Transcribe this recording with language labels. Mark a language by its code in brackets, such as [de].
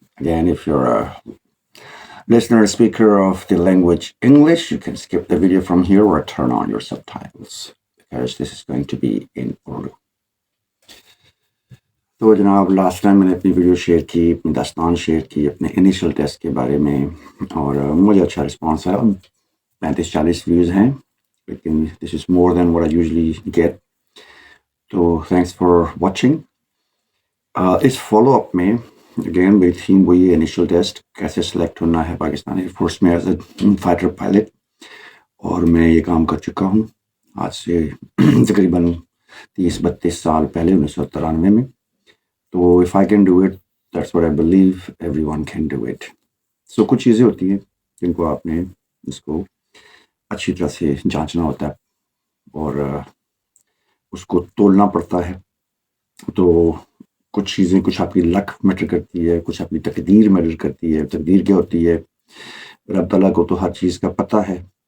[en] Again, if you're a listener or speaker of the language English, you can skip the video from here or turn on your subtitles because this is going to be in Urdu. [ur] تو جناب last time میں نے اپنی video share کی، اپنی داستان share کی اپنے انیشل ٹیسٹ کے بارے میں، اور مجھے اچھا رسپانس ہے. [en] 35-40 views [ur] ہیں، لیکن [en] This is more than what I usually get. [ur] تو [en] Thanks for watching. [ur] اس follow up میں اگین میری تھیم وہی ہے، انیشل ٹیسٹ کیسے سلیکٹ ہونا ہے پاکستانی ایئر فورس میں ایز اے فائٹر پائلٹ. اور میں یہ کام کر چکا ہوں آج سے تقریباً 30-32 سال پہلے، 1993 میں. [en] تو if I can do it, that's what I believe everyone can do it. [ur] So کچھ چیزیں ہوتی ہیں جن کو آپ نے اس کو اچھی طرح سے جانچنا ہوتا ہے اور اس کو تولنا پڑتا ہے. تو کچھ چیزیں، کچھ آپ کی لک میٹر کرتی ہے، کچھ آپ کی تقدیر میٹر کرتی ہے. تقدیر کیا ہوتی ہے؟ رب تعالیٰ کو تو ہر چیز کا پتہ ہے.